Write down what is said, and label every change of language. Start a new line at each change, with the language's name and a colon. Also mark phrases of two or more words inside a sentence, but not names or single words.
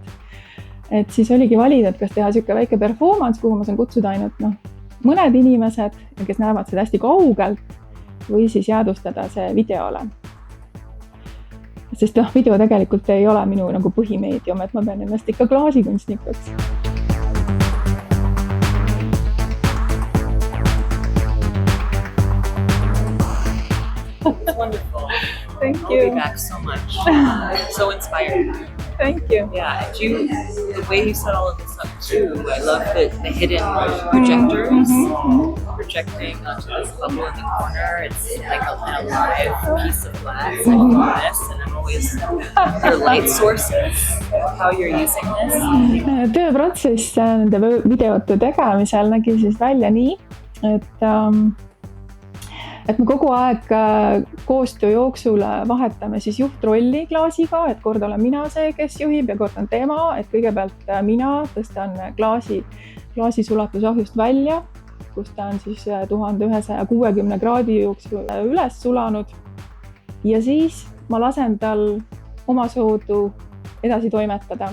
Estonian: Et siis oligi valida, et kas teha siuke väike performance, kuhu ma saan kutsuda ainult mõned inimesed, kes näevad seda hästi kaugelt, või siis jäädvustada see videole. Sest video tegelikult ei ole minu nagu põhimeedium, et ma pean ennast ikka klaasikunstnikuks.
English: It's wonderful. Thank I'll you. be back so much. So inspired. Thank you. Yeah, and the way you set all of this up too, I love the hidden projectors projecting onto this bubble in the corner. It's like an alive piece of glass. I love this, and I'm always your light sources, how you're using this.
Estonian: Tööprotsess nende videote tegemisel nägi siis välja nii, et me kogu aeg koostöö jooksul vahetame siis juhtrolli klaasiga, et kord olen mina see, kes juhib ja kord on tema, et kõigepealt mina tõstan klaasi sulatusahjust välja, kus ta on siis 1160 kraadi jooksul üles sulanud ja siis ma lasen tal omasoodu edasi toimetada.